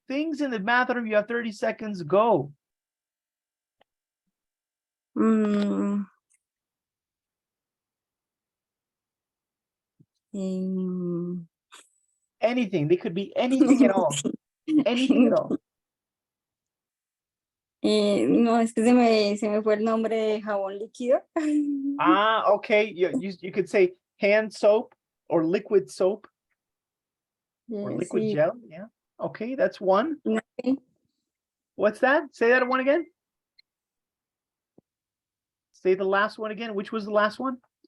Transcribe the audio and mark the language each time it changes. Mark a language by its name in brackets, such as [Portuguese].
[English] Things in the bathroom. You have 30 seconds. Go. Anything. They could be anything at all. Anything at all. [Spanish] No, es que se me fue el nombre de jabón líquido. [English] Okay. You could say hand soap or liquid soap or liquid [Spanish] Sí. [English] gel. Yeah. Okay, that's one. Okay. What's that? Say that one again. Say the last one again. Which was the last one?